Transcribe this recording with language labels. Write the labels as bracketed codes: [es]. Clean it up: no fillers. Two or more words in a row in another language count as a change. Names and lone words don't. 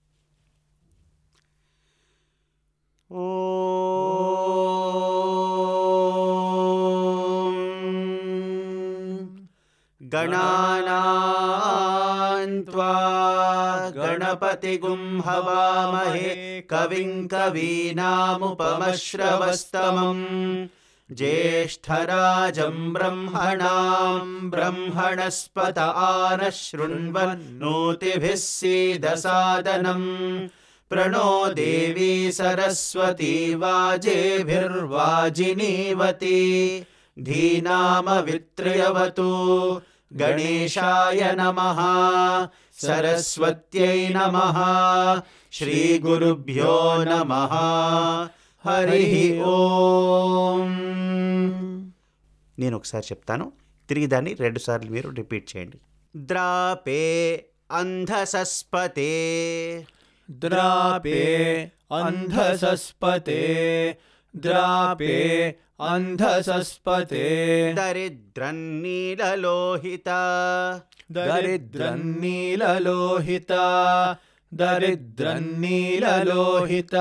[sa] ॐ गणानां त्वा गणपतिगुं हवामहे कविं कवीनामुपमश्रवस्तमं ज्येष्ठराजं ब्रह्मणां ब्रह्मणस्पत आनशृण्वन्नोतिभिः सीदसादनं प्रणो देवी सरस्वती वाजेभिर्वाजिनीवती धीनामवित्र्यवतु गणेशाय नमः सरस्वत्यै नमः श्रीगुरुभ्यो नमः हरि ओम. [te] నేను ఒకసారి చెప్తాను, తిరిగి దాన్ని 2 సార్లు మీరు రిపీట్ చేయండి. [sa] द्रापे अन्धसस्पते द्रापे अन्धसस्पते द्रापे अन्धसस्पते दरिद्रन्नीललोहिता दरिद्रन्नीललोहिता दरिद्रन्नीललोहिता